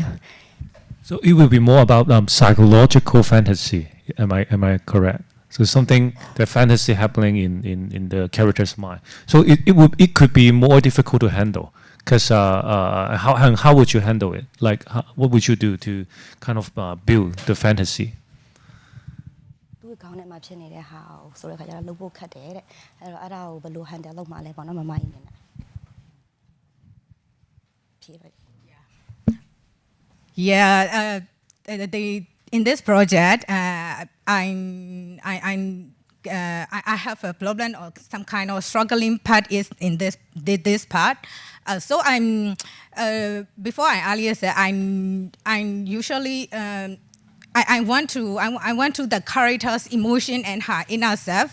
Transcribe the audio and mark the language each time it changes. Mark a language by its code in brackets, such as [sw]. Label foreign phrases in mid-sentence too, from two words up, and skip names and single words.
[en] So it will be more about psychological fantasy. Am I correct? So something, the fantasy happening in the character's mind. So it could be more difficult to handle. Because how would you handle it? Like what would you do to kind of build the fantasy? [my] သူ့ခေါင်းထဲမှာဖြစ်နေတဲ့ဟာကိုဆိုတဲ့ခါကျတော့လုပ်ဖို့ခက်တယ်တဲ့အဲ့တော့အဲ့ဒါကိုဘယ်လို handle လုပ်မှာလဲပေါ့နော်မမကြီးနေနဲ့ဖြေလိုက် [en] Yeah, in this project, I have a problem or some kind of struggling part is in this part. So before I earlier said I'm usually I want to the character's emotion and her inner self.